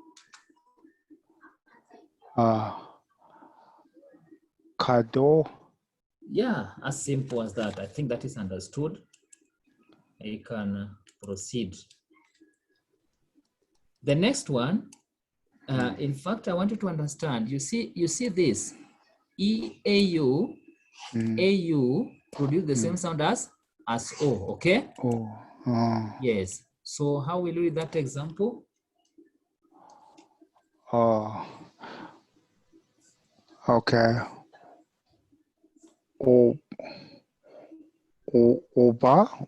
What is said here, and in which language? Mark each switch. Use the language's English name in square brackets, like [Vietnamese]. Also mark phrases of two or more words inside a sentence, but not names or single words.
[English] Cadeau. Yeah, as simple as that. I think that is understood. I can proceed. The next one, in fact, I want you to understand. You see this. E-A-U, A-U produce the same sound as O, okay? Yes. So how will you read that example? Okay. Oba.